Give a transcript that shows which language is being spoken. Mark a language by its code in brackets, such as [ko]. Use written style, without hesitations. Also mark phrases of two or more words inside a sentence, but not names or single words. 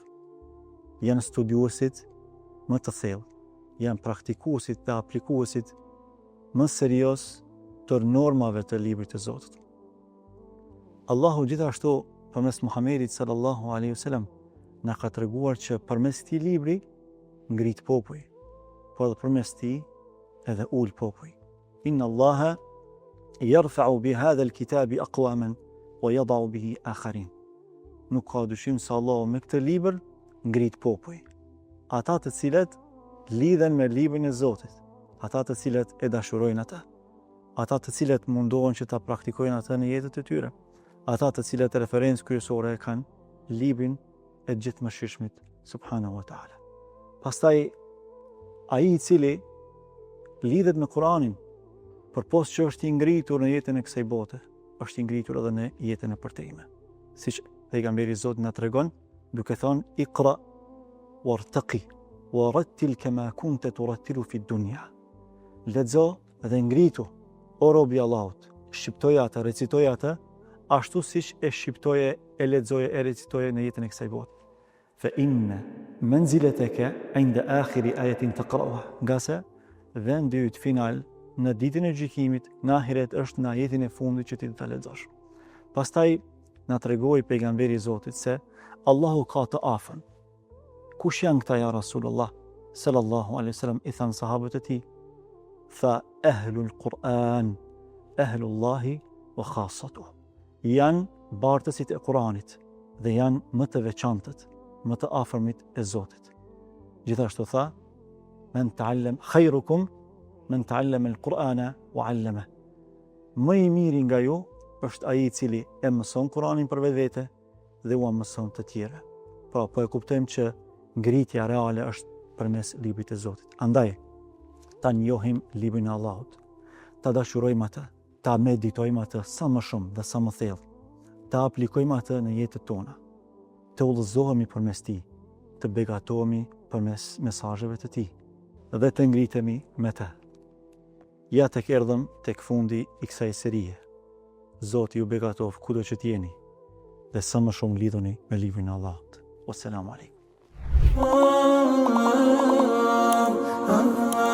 [sq] Janë studiuesit më të thellë, janë praktikuesit dhe aplikuesit më serioz të normave të librit të Zotit. Allahu gjithashtu përmes Muhamedit [ar] صلى الله عليه وسلم [sq] na ka treguar që përmes këtij libri ngrit popull, por edhe përmes tij edhe ul popull. [ar] إن الله يرفع بهذا الكتاب أقواما ويضع به آخرين. [sq] Nuk ka dyshim se Allahu me këtë libër ngrit popull. Ata të cilët lidhen me librin e Zotit, ata të cilët e dashurojnë atë, ata të cilët mundohen që ta praktikojnë atë në jetën e tyre, ata të cilët referencë kryesore kanë librin e gjithëmëshirshmit [ar] سبحانه وتعالى. [sq] Pastaj ai i cili lidhet me Kur'anin, përpos që është i ngritur në jetën e kësaj bote, është i ngritur edhe në jetën e përtejme. Siç pejgamberi i Zotit na tregon, duke thënë [ar] اقرأ وارتق ورتل كما كنت ترتل في الدنيا. [sq] Lexo dhe ngritu, o robi i Allahut, shqiptoje atë, recitoje atë, ashtu siç e shqiptoje, e lexoje, e recitoje në jetën e kësaj bote. [ar] فإن منزلتك عند آخر آية تقرؤها. [sq] Nga se vendi yt final në ditën e gjykimit në ahiret është në ajetin e fundit që ti ta lexosh. Pastaj na tregoi pejgamberi i Zotit se Allahu ka të afën. Kush janë këta [ar] يا رسول الله صلى الله عليه وسلم? [sq] I than sahabët e tij, [ar] فأهل القرآن أهل الله وخاصته. [sq] Janë bartësit e Kuranit dhe janë më të veçantët, më të afërmit e Zotit. Gjithashtu tha, [ar] من تعلم خيركم من تعلم القرآن وعلم. [sq] Më i miri nga ju është ai i cili e mëson Kur'anin për vetvete dhe u mëson të tjerë. Pra po e kuptojmë që ngritja reale është përmes librit të Zotit. Andaj ta njohim librin e Allahut, ta dashurojmë atë, ta meditojmë atë sa më shumë dhe sa më thellë, ta aplikojmë atë në jetën tona, të udhëzohemi përmes tij, të begatohemi përmes mesazheve të tij dhe të ngritemi me të. Ja tek erdhëm tek fundi i kësaj serie. Zoti ju begatov kudo që t'jeni dhe sa më shumë lidhuni me librin e Allahut. [ar] والسلام عليكم.